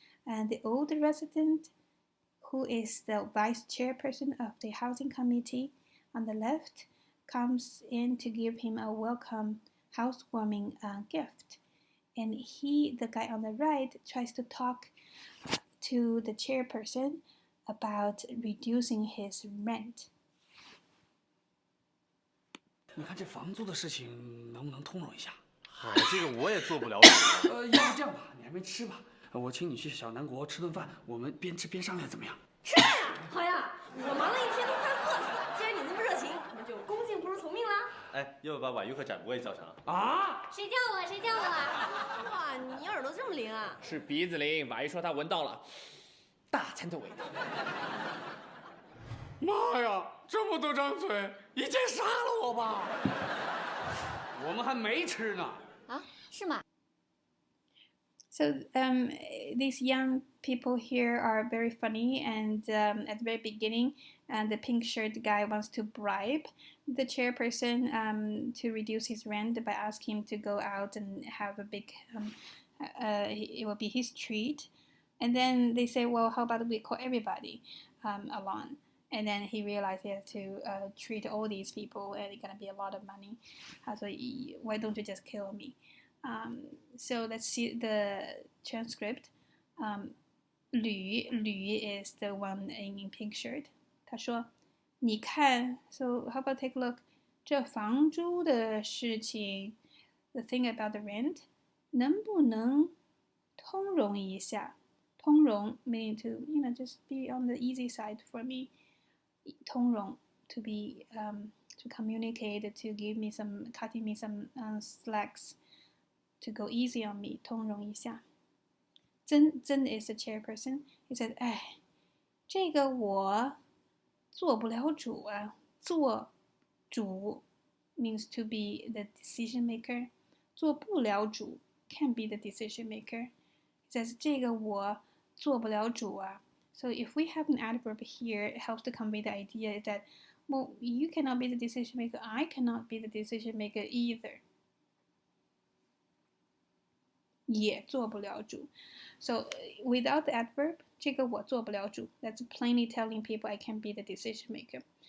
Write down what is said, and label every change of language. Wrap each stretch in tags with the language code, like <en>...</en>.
<en>And the old resident, who is the vice chairperson of the housing committee on the left, comes in to give him a welcome housewarming gift. And the guy on the right, tries to talk to the chairperson about reducing his rent.</en> <zh>你看这房租的事情能不能通融一下？嗨，这个我也做不了主。要不这样吧，你还没吃吧？我请你去小南国吃顿饭，我们边吃边商量，怎么样？是呀，好呀，我忙了一天都快饿死了。既然你这么热情，那就恭敬不如从命啦。哎，要不把婉玉和展博也叫上？啊？谁叫我了？谁叫我了？哇，你耳朵这么灵啊！是鼻子灵，婉玉说她闻到了大餐的味道。妈呀，这么多张嘴，一箭杀了我吧！我们还没吃呢。啊，是吗？</zh> <en>So these young people here are very funny, and at the very beginning, the pink shirt guy wants to bribe the chairperson to reduce his rent by asking him to go out and have a big it will be his treat. And then they say, well, how about we call everybody along? And then he realized he has to treat all these people, and it's gonna be a lot of money. So why don't you just kill me? So let's see the transcript. 吕 is the one in pink shirt.</en> <zh>他说：“你看</zh> <en>，so how about take a look？</en> <zh>这房租的事情 ，</zh> <en>the thing about the rent，</en> <zh>能不能通融一下？</zh> <en>通融 meaning to just be on the easy side for me。通融 to be to communicate to give me some cutting me some slacks to go easy on me。</en> <zh>通融一下。</zh> <en>曾 is the chairperson. He said，</en> <zh>哎，这个我做不了主啊。</zh> <en>做主 means to be the decision maker.</en> <zh>做不了主</zh> <en>can be the decision maker. He says</en> <zh>这个我做不了主啊。</zh> <en>So if we have an adverb here, it helps to convey the idea that, well, you cannot be the decision maker. I cannot be the decision maker either.</en> <zh>也做不了主。</zh> <en>So without the adverb,</en> <zh>这个我做不了主</zh> <en>that's plainly telling people I can be the decision maker.</en>